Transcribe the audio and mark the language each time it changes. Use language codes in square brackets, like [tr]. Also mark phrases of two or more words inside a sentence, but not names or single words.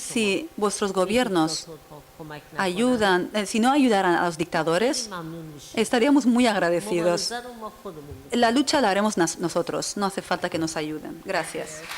[es] Si vuestros [fa] به [es] gobiernos [fa] دیکتاتورها کمک نکنند، [es] ayudan, si no ayudaran a los dictadores, [fa] خیلی ممنون میشیم. [es] estaríamos muy agradecidos. [fa] مبارزه رو ما خودمون می‌کنیم. [es] La lucha la haremos nosotros, no hace falta que nos ayuden. Gracias.